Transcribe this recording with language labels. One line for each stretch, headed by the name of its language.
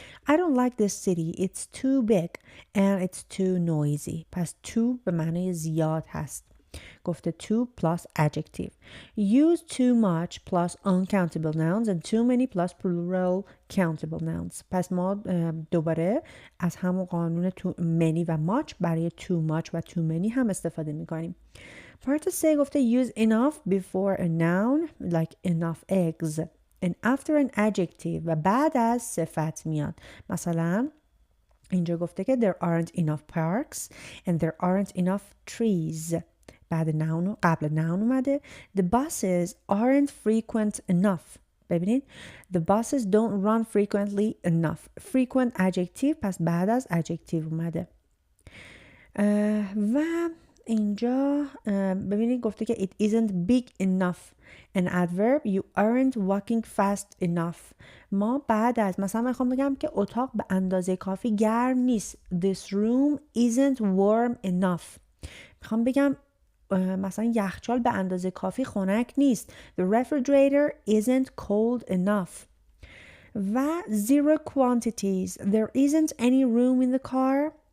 English: I don't like this city. It's too big and it's too noisy.
Persian: پس too به معنی زیاد هست.
English: گفته too plus adjective. Use too much plus uncountable nouns and too many plus plural countable nouns.
Persian: پس ما دوباره از همون قانون many و much برای too much و too many هم استفاده میکنیم.
English: Part 3 گفته use enough before a noun like enough eggs and after an adjective
Persian: و بعد از صفت میاد. مثلا اینجا گفته که
English: there aren't enough parks and there aren't enough trees.
Persian: بعد noun قبل noun اومده.
English: The buses aren't frequent enough. ببینید the buses don't run frequently enough.
Persian: Frequent adjective پس بعد از adjective اومده. و اینجا ببینید گفته که
English: it isn't big enough. An adverb you aren't walking fast enough.
Persian: ما بعد از مثلا میخوام بگم که اتاق به اندازه کافی گرم نیست.
English: This room isn't warm enough.
Persian: میخوام بگم مثلا یخچال به اندازه کافی خنک نیست.
English: The refrigerator isn't cold enough. و zero quantities. There isn't any room in the car.